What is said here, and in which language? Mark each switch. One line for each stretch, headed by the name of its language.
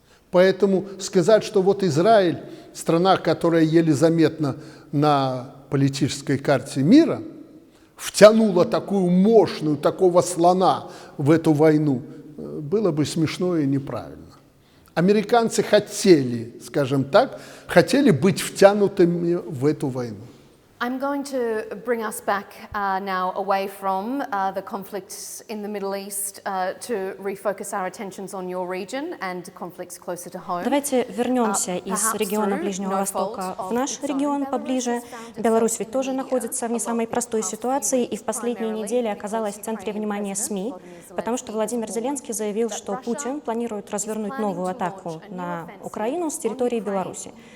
Russian: Поэтому сказать, что вот Израиль, страна, которая еле заметна на политической карте мира, втянула такую мощную, такого слона в эту войну, было бы смешно и неправильно. Американцы хотели, скажем так, хотели быть втянутыми в эту войну.
English: I'm going to bring us back now away from the conflicts in the Middle East to refocus our attentions on your region and conflicts closer to home.
Russian: Давайте вернемся из региона Ближнего Востока в наш регион поближе. Беларусь ведь тоже находится в не самой простой ситуации и в последние недели оказалась в центре внимания СМИ, потому что Владимир Зеленский заявил, что Путин планирует развернуть новую атаку на Украину с территории Беларуси.